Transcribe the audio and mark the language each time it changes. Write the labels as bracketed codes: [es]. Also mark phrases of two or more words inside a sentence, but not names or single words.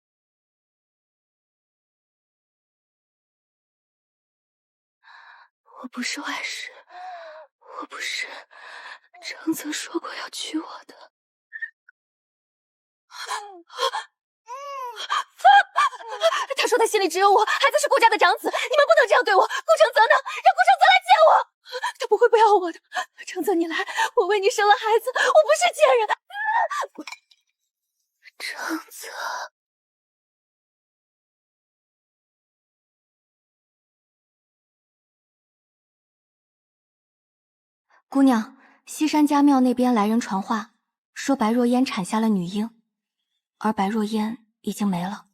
[zh] 我不是外室，我不是。长泽说过要娶我的。他说他心里只有我，孩子是顾家的长子，你们不能这樣對我。顧承澤呢？讓顧承澤來見我，他不會不要我的。承澤，你來，我為你生了孩子，我不是賤人。承澤，姑娘，西山家廟那邊來人傳話，說白若煙產下了女嬰，而白若煙已經沒了。